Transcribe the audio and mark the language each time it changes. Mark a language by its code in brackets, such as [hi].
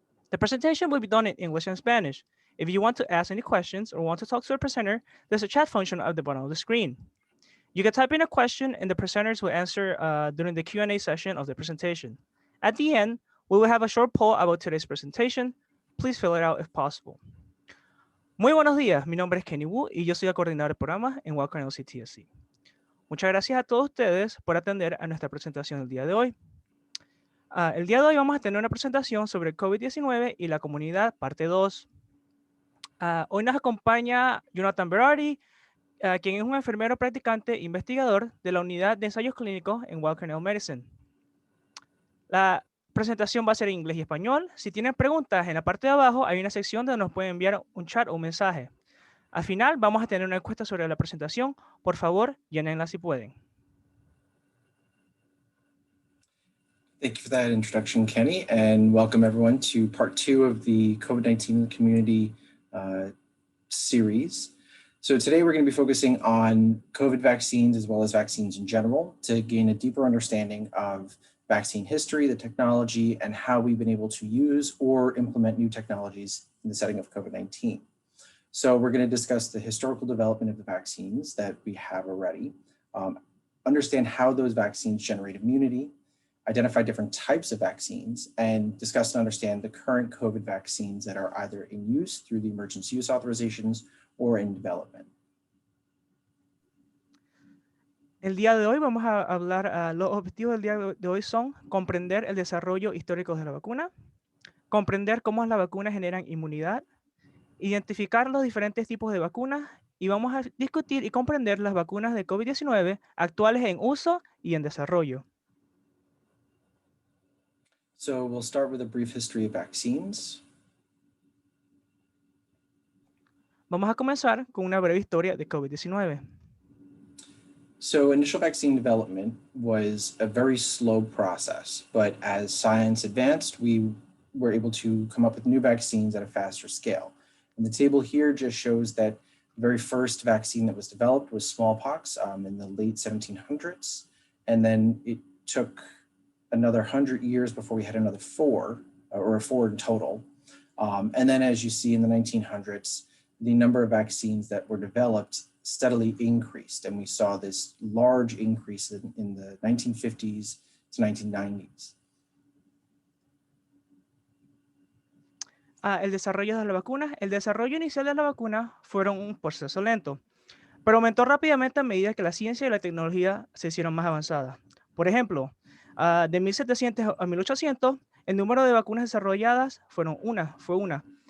[en] The presentation will be done in English and Spanish. If you want to ask any questions or want to talk to a presenter, there's a chat function at the bottom of the screen. You can type in a question and the presenters will answer during the Q&A session of the presentation. At the end, we will have a short poll about today's presentation. Please fill it out if possible. [es] Muy buenos días, mi nombre es Kenny Wu y yo soy el coordinador de programa en Walker CTSC. Muchas gracias a todos ustedes por atender a nuestra presentación el día de hoy. El día de hoy vamos a tener una presentación sobre el COVID-19 y la comunidad, parte 2. Hoy nos acompaña Jonathan Berardi, quien es un enfermero practicante e investigador de la unidad de ensayos clínicos en Walker Medicine. La presentación va a ser en inglés y español. Si tienen preguntas, en la parte de abajo hay una sección donde nos pueden enviar un chat o un mensaje. Al final vamos a tener una encuesta sobre la presentación. Por favor, llénenla si pueden. [en] Thank you for that introduction, Kenny, and welcome everyone to part 2 of the COVID-19 community series. So today we're going to be focusing on COVID vaccines as well as vaccines in general to gain a deeper understanding of vaccine history, the technology, and how we've been able to use or implement new technologies in the setting of COVID-19. So we're going to discuss the historical development of the vaccines that we have already, understand how those vaccines generate immunity, identify different types of vaccines, and discuss and understand the current COVID vaccines that are either in use through the emergency use authorizations or in development. [es] El día de hoy vamos a hablar, los objetivos del día de hoy son comprender el desarrollo histórico de la vacuna, comprender cómo las vacunas generan inmunidad, identificar los diferentes tipos de vacunas y vamos a discutir y comprender las vacunas de COVID-19 actuales en uso y en desarrollo. [en] So we'll start with a brief history of vaccines. [es] Vamos a comenzar con una breve historia de COVID-19. [en] So initial vaccine development was a very slow process, but as science advanced, we were able to come up with new vaccines at a faster scale. And the table here just shows that the very first vaccine that was developed was smallpox in the late 1700s. And then it took another 100 years before we had another four in total. And then as you see in the 1900s, the number of vaccines that were developed steadily increased. And we saw this large increase in the 1950s to 1990s. [es] El desarrollo de la vacuna. El desarrollo inicial de la vacuna fueron un proceso lento, pero aumentó rápidamente a medida que la ciencia y la tecnología se hicieron más avanzadas. Por ejemplo, de 1700 a 1800, el número de vacunas desarrolladas fue una.